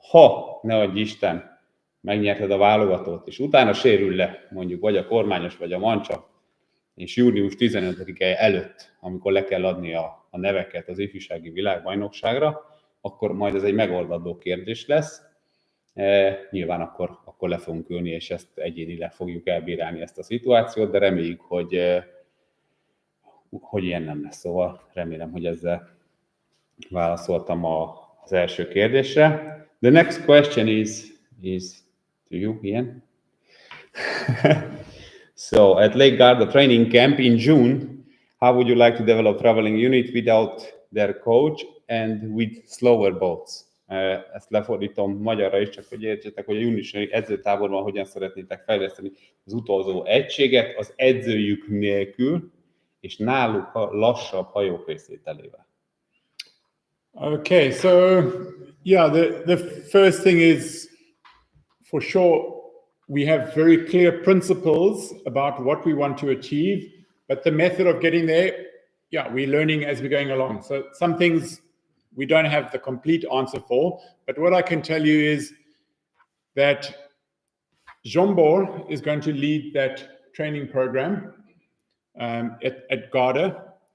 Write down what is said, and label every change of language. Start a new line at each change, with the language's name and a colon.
Hungarian: Ha, ne adj Isten, megnyerted a válogatót, és utána sérül le, mondjuk vagy a kormányos, vagy a mancsa, és június 15-e előtt, amikor le kell adni a neveket az ifjúsági világbajnokságra, akkor majd ez egy megoldandó kérdés lesz. Nyilván akkor le fogunk ülni, és ezt egyénileg fogjuk elbírálni ezt a szituációt, de reméljük, hogy ilyen nem lesz. Szóval remélem, hogy ezzel válaszoltam az első kérdésre.
English: The next question is to you, Ian. So, at Lake Garda training camp in June, how would you like to develop traveling unit without their coach and with slower boats?
Hungarian: Ezt lefordítom magyarra is, csak hogy értsétek, hogy a júniusi edzőtáborban hogyan szeretnétek fejleszteni az utolsó egységet az edzőjük nélkül, és náluk lassabb hajók részvételével.
English: Okay, so yeah, the first thing is, for sure, we have very clear principles about what we want to achieve, but the method of getting there, yeah, we're learning as we're going along. So some things we don't have the complete answer for, but what I can tell you is that Jean-Bor is going to lead that training program at Garda.